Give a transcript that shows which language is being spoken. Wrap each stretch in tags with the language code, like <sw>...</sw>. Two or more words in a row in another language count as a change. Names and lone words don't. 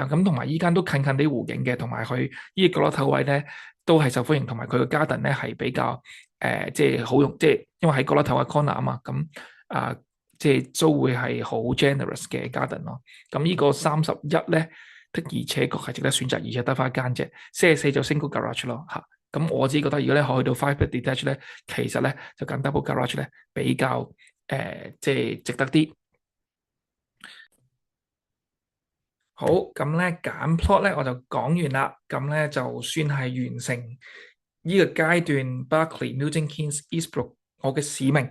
<yue>咁同埋依間都近啲湖景嘅，同埋佢呢個角落頭位咧都係受歡迎，同埋佢個 garden 咧係比較即係好用，即係因為喺角落頭嘅 corner 啊嘛，咁即係都會係好 generous 嘅 garden 咯。咁呢個31咧的而且確係值得選擇，而且得翻一間啫。44就</yue> <en>single garage</en> <yue>咯咁我自己覺得，如果你可以到</yue> <en>5-bed detached</en> <yue>咧，其實咧就揀</yue> <en>double garage</en> <yue>咧比較即係值得啲。好，咁咧揀 plot 咧我就講完啦。咁咧就算係完成呢個階段 Berkeley Milton Keynes Eastbrook 我嘅使命。</yue>